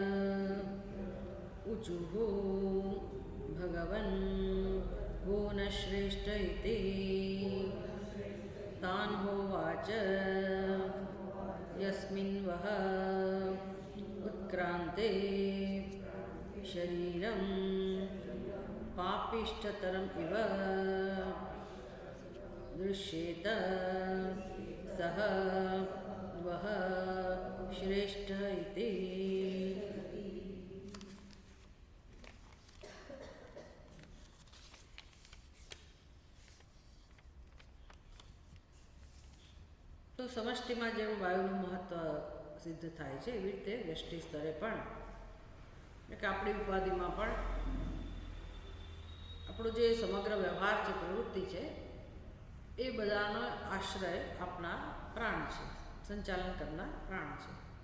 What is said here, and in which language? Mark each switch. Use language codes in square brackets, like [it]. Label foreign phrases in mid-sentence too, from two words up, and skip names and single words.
[sa] ऊचुः भगवन् को न श्रेष्ठ इति तान् होवाच यस्मिन् वः उत्क्रान्ते शरीरं पापिष्ठतरम् इव दृश्येत सः वः श्रेष्ठ इति। [gu] તો સમષ્ટિમાં જેમ વાયુનું મહત્વ સિદ્ધ થાય છે એવી રીતે વ્યષ્ટિ સ્તરે પણ કે આપણી ઉપાધિમાં પણ આપણો જે સમગ્ર વ્યવહાર છે, પ્રવૃત્તિ છે, એ બધાનો આશ્રય આપણા પ્રાણ છે, સંચાલન કરનાર પ્રાણ છે.